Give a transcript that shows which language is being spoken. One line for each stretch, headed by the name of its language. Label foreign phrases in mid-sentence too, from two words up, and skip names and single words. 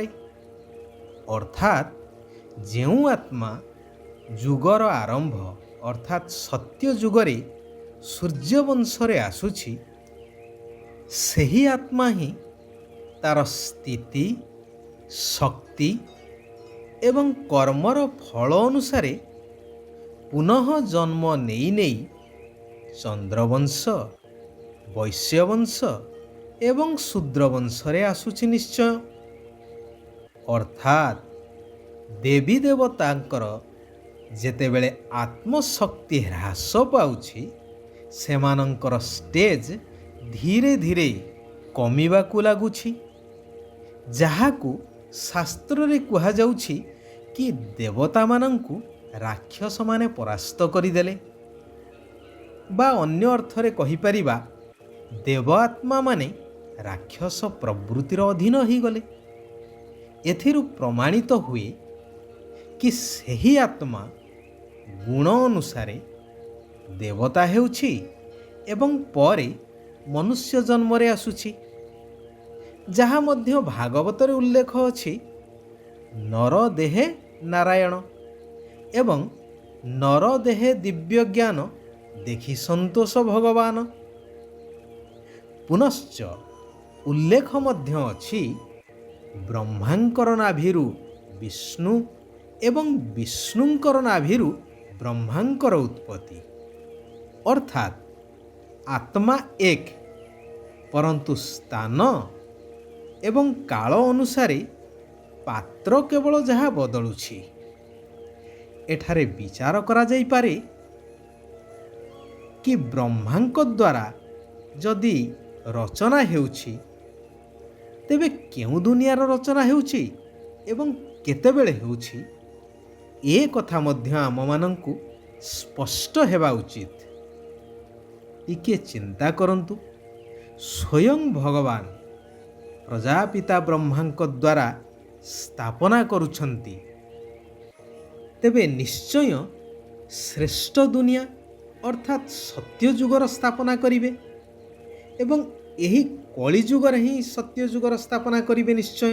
Odia: ଅର୍ଥାତ ଯେଉଁ ଆତ୍ମା ଯୁଗର ଆରମ୍ଭ ଅର୍ଥାତ ସତ୍ୟ ଯୁଗରେ ସୂର୍ଯ୍ୟବଂଶରେ ଆସୁଛି, ସେହି ଆତ୍ମା ହିଁ ତାର ସ୍ଥିତି ଶକ୍ତି ଏବଂ କର୍ମର ଫଳ ଅନୁସାରେ ପୁନଃ ଜନ୍ମ ନେଇ ନେଇ ଚନ୍ଦ୍ରବଂଶ, ବୈଶ୍ୟବଂଶ ଏବଂ ଶୂଦ୍ରବଂଶରେ ଆସୁଛି ନିଶ୍ଚୟ। ଅର୍ଥାତ ଦେବୀ ଦେବତାଙ୍କର ଯେତେବେଳେ ଆତ୍ମଶକ୍ତି ହ୍ରାସ ପାଉଛି ସେମାନଙ୍କର ଷ୍ଟେଜ ଧୀରେ ଧୀରେ କମିବାକୁ ଲାଗୁଛି, ଯାହାକୁ ଶାସ୍ତ୍ର ରେ କୁହା ଯାଉଛି କି ଦେବତା ମାନଙ୍କୁ ରାକ୍ଷସ ମାନେ ପରାସ୍ତ କରିଦେଲେ, ବା ଅନ୍ୟ ଅର୍ଥରେ କହି ପାରିବା ଦେବ ଆତ୍ମା ମାନେ ରାକ୍ଷସ ପ୍ରବୃତ୍ତିର ଅଧୀନ ହୋଇ ଗଲେ। ଏଥିରୁ ପ୍ରମାଣିତ ହୁଏ କି ସେହି ଆତ୍ମା ଗୁଣ ଅନୁସାରେ ଦେବତା ହେଉଛି ଏବଂ ପରେ ମନୁଷ୍ୟ ଜନ୍ମ ରେ ଆସୁଛି, ଯାହା ମଧ୍ୟ ଭାଗବତ ରେ ଉଲ୍ଲେଖ ଅଛି ନର ଦେହେ ନାରାୟଣ ଏବଂ ନର ଦେହେ ଦିବ୍ୟ ଜ୍ଞାନ ଦେଖି ସନ୍ତୋଷ ଭଗବାନ। ପୁନଶ୍ଚ ଉଲ୍ଲେଖ ମଧ୍ୟ ଅଛି ବ୍ରହ୍ମାଙ୍କର ନାଭିରୁ ବିଷ୍ଣୁ ଏବଂ ବିଷ୍ଣୁଙ୍କର ନାଭିରୁ ବ୍ରହ୍ମାଙ୍କର ଉତ୍ପତ୍ତି। ଅର୍ଥାତ ଆତ୍ମା ଏକ, ପରନ୍ତୁ ସ୍ଥାନ ଏବଂ କାଳ ଅନୁସାରେ ପାତ୍ର କେବଳ ଯାହା ବଦଳୁଛି। ଏଠାରେ ବିଚାର କରା ଯାଇ ପାରେ କି ବ୍ରହ୍ମାଙ୍କ ଦ୍ୱାରା ଯଦି ରଚନା ହେଉଛି ତେବେ କେଉଁ ଦୁନିଆର ରଚନା ହେଉଛି ଏବଂ କେତେବେଳେ ହେଉଛି ଏ କଥା ମଧ୍ୟ ଆମ ମାନଙ୍କୁ ସ୍ପଷ୍ଟ ହେବା ଉଚିତ। ଟିକେ ଚିନ୍ତା କରନ୍ତୁ, ସ୍ୱୟଂ ଭଗବାନ ପ୍ରଜାପିତା ବ୍ରହ୍ମାଙ୍କ ଦ୍ୱାରା ସ୍ଥାପନା କରୁଛନ୍ତି, ତେବେ ନିଶ୍ଚୟ ଶ୍ରେଷ୍ଠ ଦୁନିଆ ଅର୍ଥାତ ସତ୍ୟ ଯୁଗର ସ୍ଥାପନା କରିବେ ଏବଂ ଏହି କଳି ଯୁଗର ହିଁ ସତ୍ୟ ଯୁଗର ସ୍ଥାପନା କରିବେ ନିଶ୍ଚୟ।